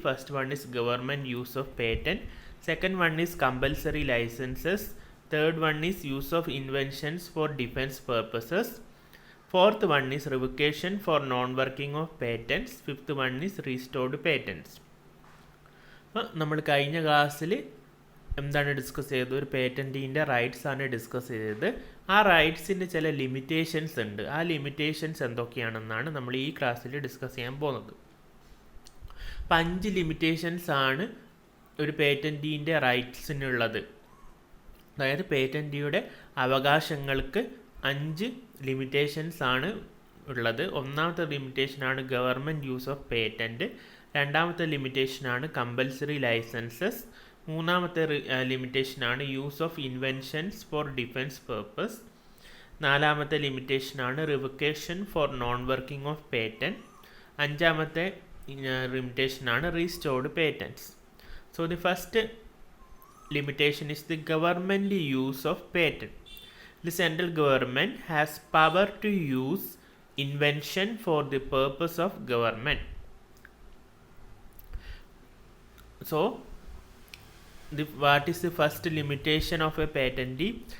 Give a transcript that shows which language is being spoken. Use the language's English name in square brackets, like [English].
[English] First one is government use of patent. Second one is compulsory licenses. Third one is use of inventions for defense purposes. Fourth one is revocation for non-working of patents. Fifth one is restored patents. [Malayalam] നമ്മൾ കഴിഞ്ഞ ക്ലാസ്സിൽ എന്താണ് discuss ചെയ്തത്? ഒരു പേറ്റൻറ്റീൻ്റെ rights ആണ് discuss ചെയ്തത്. ആ റൈറ്റ്സിൻ്റെ ചില ലിമിറ്റേഷൻസ് ഉണ്ട്. ആ ലിമിറ്റേഷൻസ് എന്തൊക്കെയാണെന്നാണ് നമ്മൾ ഈ ക്ലാസ്സിൽ ഡിസ്കസ് ചെയ്യാൻ പോകുന്നത്. അപ്പം 5 ലിമിറ്റേഷൻസ് ആണ് ഒരു പേറ്റൻറ്റീൻ്റെ റൈറ്റ്സിനുള്ളത്. അതായത് പേറ്റൻറ്റിയുടെ അവകാശങ്ങൾക്ക് 5 ലിമിറ്റേഷൻസ് ആണ് ഉള്ളത്. ഒന്നാമത്തെ ലിമിറ്റേഷനാണ് ഗവൺമെൻറ് യൂസ് ഓഫ് പേറ്റൻറ്റ്. രണ്ടാമത്തെ ലിമിറ്റേഷനാണ് കമ്പൽസറി ലൈസൻസസ്. മൂന്നാമത്തെ ലിമിറ്റേഷനാണ് use of inventions four defence purpose. നാലാമത്തെ ലിമിറ്റേഷനാണ് റിവൊക്കേഷൻ four non working of patent. അഞ്ചാമത്തെ ലിമിറ്റേഷനാണ് restored പേറ്റൻറ്റ്സ്. [English] So the first limitation is the government use of patent. The central government has power to use invention for the purpose of government. So what is the first limitation of a patentee?